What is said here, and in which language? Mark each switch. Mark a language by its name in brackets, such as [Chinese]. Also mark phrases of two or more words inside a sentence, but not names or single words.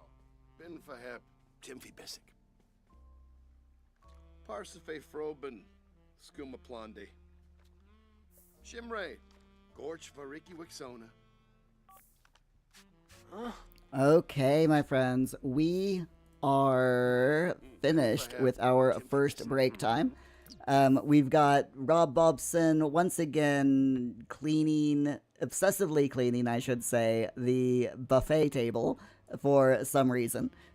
[English] Bin Fahep. Timothy Bessick. Parsife Froben. Skuma Plonde. Shimray. Gorch Variki Wixona. Okay, my friends, we are finished with our first break time. We've got Rob Bobson once again obsessively cleaning, I should say, the buffet table for some reason.